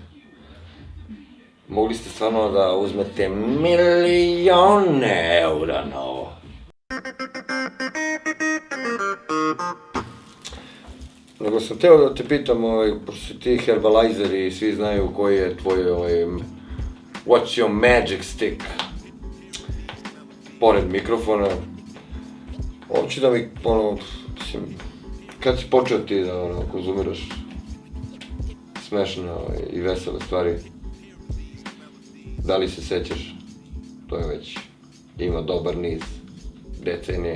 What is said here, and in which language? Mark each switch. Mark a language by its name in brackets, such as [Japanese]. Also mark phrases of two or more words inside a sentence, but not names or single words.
[Serbian] Mogli ste stvarno da uzmete milione eura na ovo. Nego sam teo da te pitam, pošto si ti Herbalizer i svi znaju koji je tvoj, [English] what's your magic stick? [Serbian] Pored mikrofona. Hoću da mi, mislim, kad si počeo ti da konzumiraš smešne i vesele stvari? Da li se sećaš? To je već, ima dobar niz decenija.